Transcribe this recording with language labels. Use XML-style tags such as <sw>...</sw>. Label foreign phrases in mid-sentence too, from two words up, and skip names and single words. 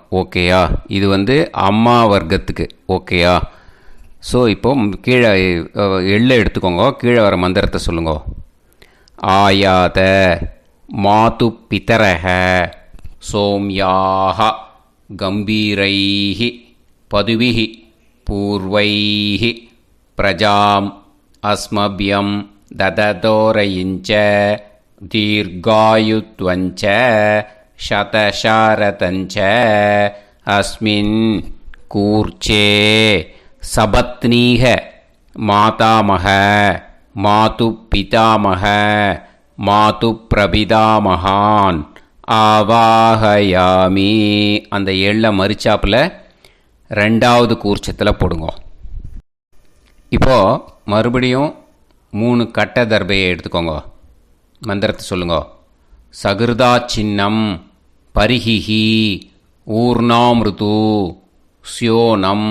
<ta>ஓகேயா, இது அம்மா வர்க்கத்துக்கு. ஓகேயா, ஸோ இப்போது கீழே எள்ளை எடுத்துக்கோங்க. கீழே வர மந்திரத்தை சொல்லுங்க.</ta> <sa>आयात मातु पितरः सोम्याः गम्भीरैः पदुभिः पूर्वैः प्रजाम् अस्मभ्यं ददतोरयिञ्च दीर्घायुत्वञ्च शतशारतञ्च अस्मिन् कूर्चे सपत्नीः मातामह मातुपितामह मातुप्रपितामहान् ஆவாஹயாமி.</sa> <ta>அந்த எள்ளை மரிச்சாப்பில் ரெண்டாவது கூர்ச்சத்தில் போடுங்க. இப்போது மறுபடியும் 3 கட்ட தர்பையை எடுத்துக்கோங்க. மந்திரத்தை சொல்லுங்க.</ta> <sa>सकृदा छिन्नं बर्हिः ऊर्णाम्रदु स्योनम्</sa>